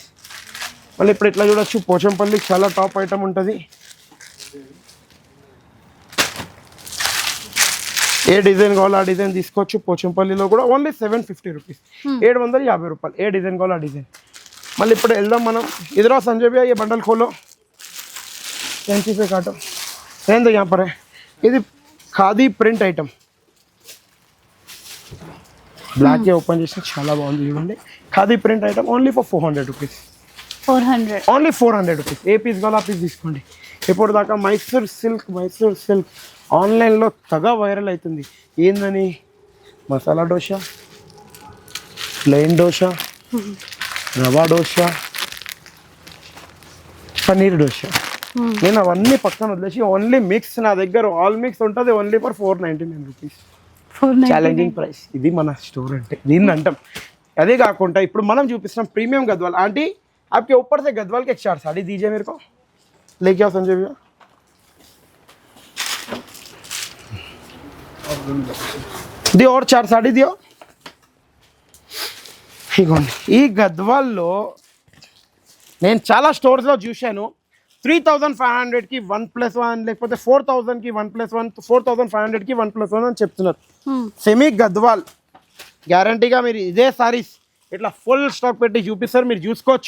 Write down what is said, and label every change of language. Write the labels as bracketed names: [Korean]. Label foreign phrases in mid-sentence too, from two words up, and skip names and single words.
[Telugu] మళ్ళీ ఇప్పుడు ఇట్లా చూడొచ్చు, పోచంపల్లి చాలా [English] top item [Telugu] ఉంటుంది. ఏ డిజైన్ కావాలో ఆ డిజైన్ తీసుకోవచ్చు. పోచంపల్లిలో కూడా [English] only 750 rupees, [Telugu] 750 రూపాయలు. ఏ డిజైన్ కావాలో ఆ డిజైన్. మళ్ళీ ఇప్పుడు వెళ్దాం మనం. [Hindi] इधर आओ संजय भैया, ये बंडल खोलो. कैंची से काटो. रहने दो यहाँ पर है. [Telugu] ఇది ఖాదీ [English] print item. [Telugu] బ్లాక్ ఏ ఓపెన్ చేసి చాలా బాగుంది చూడండి. ఖాదీ [English] print item only for 400 rupees. [Telugu] 400 [English] only 400 rupees. [Telugu] ఏ పీస్ కావాలో ఆ పీస్ తీసుకోండి. ఇప్పుడు దాకా మైసూర్ సిల్క్ ఆన్లైన్లో తెగ వైరల్ అవుతుంది. ఏందని మసాలా దోశ, ప్లెయిన్ దోశ, రవా దోశ, పన్నీర్ దోశ. నేను అవన్నీ పక్కన వదిలేసి [English] only mix, [Telugu] నా దగ్గర [English] all mix [Telugu] ఉంటుంది [English] only for 499 rupees. challenging price. [Telugu] ఇది మన స్టోర్ అంటే దీన్ని అంటాం. అదే కాకుండా ఇప్పుడు మనం చూపిస్తున్నాం ప్రీమియం గద్వాల్. [Hindi] ఆంటీ आपके ऊपर से गदवाल के 4 साड़ी दीजिए मेरे को. लेके आओ संजय भैया. दियो और 4 साड़ी दियो. [Telugu] ఇగోండి ఈ గద్వాల్లో నేను చాలా స్టోర్స్లో చూశాను. 3500కి 1+1, లేకపోతే 4000కి 1+1, 4500కి 1+1 అని చెప్తున్నారు. సెమీ గద్వాల్ గ్యారంటీగా మీరు ఇదే సారీస్ ఇట్లా [English] full stock [Telugu] పెట్టి చూపిస్తారు, మీరు చూసుకోవచ్చు.